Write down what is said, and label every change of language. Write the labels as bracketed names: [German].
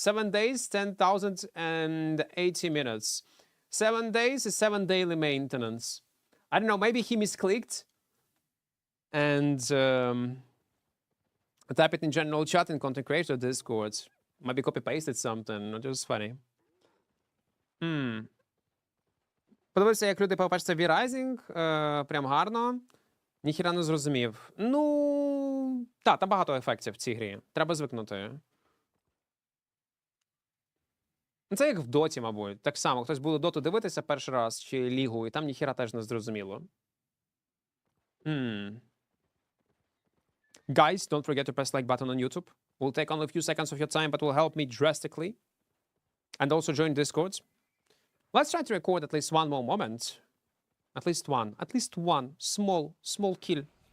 [English] 7 days, 10,080 minutes. 7 days is 7 daily maintenance. I don't know. Maybe he misclicked and type it in general chat in Content Creator Discord. Maybe copy-pasted something. It was funny. [Ukrainian] Подивився, як люди побачаться V-Rising. Прям гарно. Ніхіра не зрозумів. Ну, там багато ефектів в цій грі. Треба звикнути. Це як в Доті, мабуть. Так само, хтось буде Доту дивитися перший раз, чи Лігу, і там ніхіра теж не зрозуміло. [English] Guys, don't forget to press like button on YouTube. Will take only a few seconds of your time, but will help me drastically. And also join Discord. Let's try to record at least one more moment. At least one. At least one. Small kill.